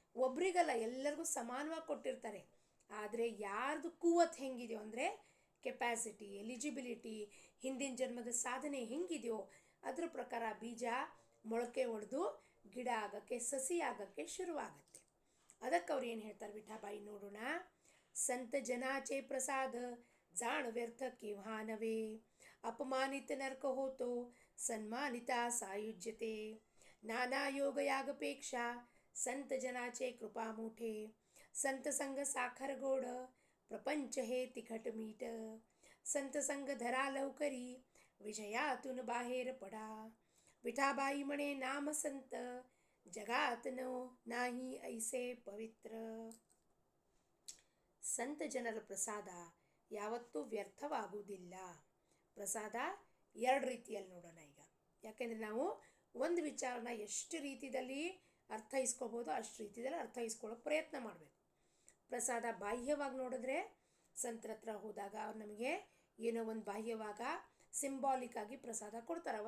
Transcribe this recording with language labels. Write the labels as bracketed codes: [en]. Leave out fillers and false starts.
[kn] ಒಬ್ರಿಗಲ್ಲ, ಎಲ್ಲರಿಗೂ ಸಮಾನವಾಗಿ ಕೊಟ್ಟಿರ್ತಾರೆ. ಆದರೆ ಯಾರ್ದು ಕೂವತ್ತು ಹೆಂಗಿದೆಯೋ ಅಂದರೆ ಕೆಪ್ಯಾಸಿಟಿ, ಎಲಿಜಿಬಿಲಿಟಿ, ಹಿಂದಿನ ಜನ್ಮದ ಸಾಧನೆ ಹೆಂಗಿದೆಯೋ ಅದ್ರ ಪ್ರಕಾರ ಬೀಜ ಮೊಳಕೆ ಹೊಡೆದು ಗಿಡ ಆಗೋಕ್ಕೆ, ಸಸಿ ಆಗೋಕ್ಕೆ ಶುರುವಾಗತ್ತೆ. ಅದಕ್ಕೆ ಅವ್ರು ಏನು ಹೇಳ್ತಾರೆ ವಿಠಾಬಾಯಿ ನೋಡೋಣ. [mr] ಸಂತ ಜನಾಚೆ ಪ್ರಸಾದ ಜಾಣ ವ್ಯರ್ಥ ಕಿವಾನವೇ, ಅಪಮಾನಿತ ನರ್ಕ ಹೋತೋ ಸನ್ಮಾನಿತ ಸಾಯುಜ್ಯತೆ, नाना योग यागपेक्षा संत जनाचे कृपा मोठे, संत संग साखर गोड प्रपंच हे तिखट मीठ, संत संग धरा लवकरी विजयातून बाहेर पडा. विठाबाई म्हणे नाम संत जगात नाही ऐसे पवित्र. [kn] ಸಂತ ಜನರ ಪ್ರಸಾದ ಯಾವತ್ತೂ ವ್ಯರ್ಥವಾಗುವುದಿಲ್ಲ. ಪ್ರಸಾದ ಎರಡು ರೀತಿಯಲ್ಲಿ ನೋಡೋಣ ಈಗ. ಯಾಕೆಂದರೆ ನಾವು ಒಂದು ವಿಚಾರನ ಎಷ್ಟು ರೀತಿಯಲ್ಲಿ ಅರ್ಥೈಸ್ಕೋಬೋದು ಅಷ್ಟು ರೀತಿಯಲ್ಲಿ ಅರ್ಥೈಸ್ಕೊಳ್ಳೋ ಪ್ರಯತ್ನ ಮಾಡಬೇಕು. ಪ್ರಸಾದ ಬಾಹ್ಯವಾಗಿ ನೋಡಿದ್ರೆ ಸಂತರ ಹತ್ರ ಹೋದಾಗ ಅವ್ರು ನಮಗೆ ಏನೋ ಒಂದು ಬಾಹ್ಯವಾಗ ಸಿಂಬಾಲಿಕ್ ಆಗಿ ಪ್ರಸಾದ ಕೊಡ್ತಾರೆ.